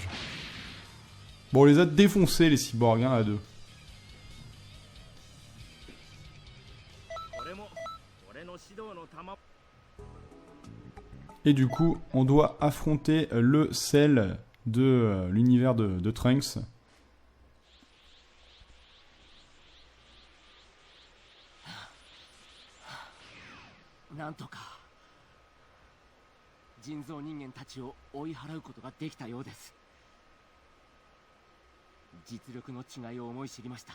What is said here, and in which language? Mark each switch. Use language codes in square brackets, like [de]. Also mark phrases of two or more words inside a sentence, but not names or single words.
[fr] Bon, on les a défoncés, les cyborgs, hein, à deux. Et du coup, on doit affronter le Cell de l'univers de Trunks. [ja] なんとか人造人間たちを追い払うことができたようです。実力の違いを思い知りました。